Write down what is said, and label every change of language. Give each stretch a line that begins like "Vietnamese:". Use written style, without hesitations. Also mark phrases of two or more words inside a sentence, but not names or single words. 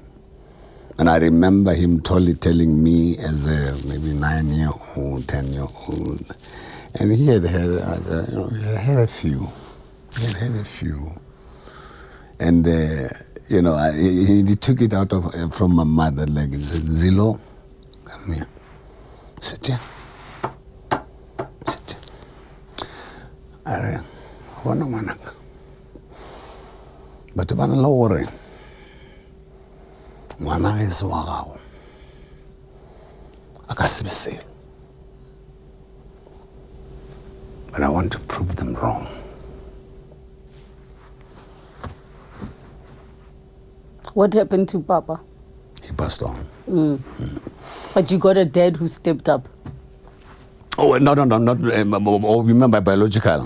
English: And I remember him telling me as a maybe 9-year-old, 10-year-old, and he had a few. He had had a few. And, he took it out from my mother, like, Zilo, come here. Sit here. Sit here.
Northern Sotho: Are bona ngwanaka. Batho ba na le gore ngwana ge se wa gago a ka se be selo.
English: But I want to prove them wrong. What happened to Papa? He passed on. But you got a dad who stepped up. Oh, no, not, you remember biological?